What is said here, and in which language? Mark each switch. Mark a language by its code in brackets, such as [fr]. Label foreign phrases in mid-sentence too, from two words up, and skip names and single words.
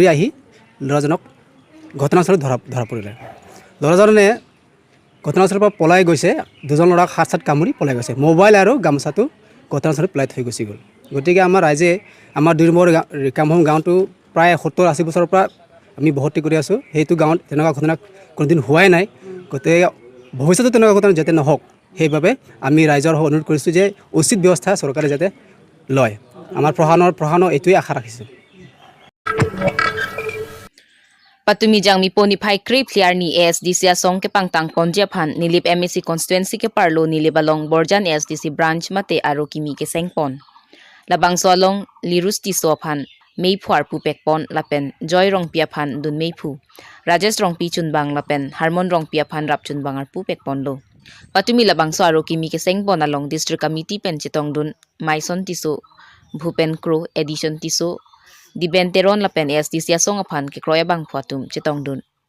[as] আহি ল'ৰাজনক ঘটনাস্থলত ধৰা পৰিলে ল'ৰাজনে ঘটনাস্থলৰ পৰা পলাই গৈছে দুজন ল'ৰাক হাত কামুৰি পলাই গৈছে মোবাইল আৰু গামছাটো ঘটনাস্থলত পেলাই থৈ গুচি গ'ল গতিকে আমাৰ ৰাইজে আমাৰ 2 নম্বৰ ৰিকামহোম গাঁৱটো প্ৰায় 70-80 বছৰৰ পৰা আমি বহতি কৰি আছোঁ সেইটো গাঁৱত তেনেকুৱা ঘটনা কোনোদিন হোৱাই নাই গতিকে ভৱিষ্যতে তেনেকুৱা ঘটনা যাতে নহওক সেইবাবে আমি ৰাইজৰ অনুৰোধ কৰিছোঁ যে উচিত ব্যৱস্থা চৰকাৰে যাতে লয় আমাৰ প্ৰশাসনৰ এইটোৱে আশা ৰাখিছোঁ [mjw] Patumi jang mi poni phai krip clear ni ASDC asong ke pangtang ponja phan nilip MAC constituency ke parlo nilibalong Borjan ASDC branch mate aro kimi ke sengpon labang solong lirusti so phan mei phuar pu pekpon lapen joy rong pia phan dun mei phu Rajesh rong pi chun bang lapen harmon rong pia phan rap chun bangar pu pekpon lo Patumi labang so aro kimi ke sengpon along district committee pen chitong dun maison tiso Bhupen Kro edition tiso di benteron lapen SDC asong aphan ke kroya bang phuatum chitong dun